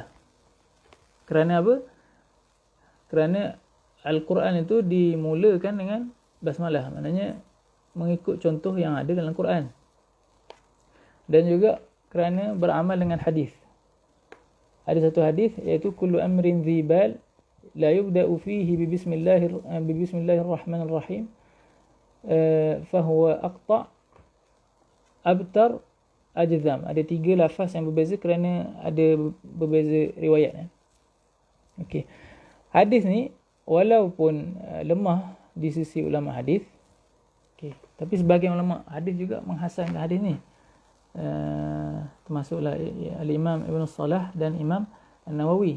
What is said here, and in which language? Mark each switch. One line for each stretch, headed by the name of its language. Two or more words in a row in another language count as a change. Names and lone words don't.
Malay: Kerana apa? Kerana Al-Quran itu dimulakan dengan basmalah. Maknanya mengikut contoh yang ada dalam Quran. Dan juga kerana beramal dengan hadis. Ada satu hadis iaitu
Arabic: كل أمر ذي بال لا يبدأ فيه ببسم الله الرحمن الرحيم فهو أقطع أبتر أجذم.
Malay: Ada 3 lafaz yang berbeza kerana ada berbeza riwayat. Okey. Hadis ni walaupun lemah di sisi ulama hadis, okey, tapi sebahagian ulama hadis juga menghasankan hadis ni. Termasuklah Al-Imam Ibn Salah dan Imam An-Nawawi.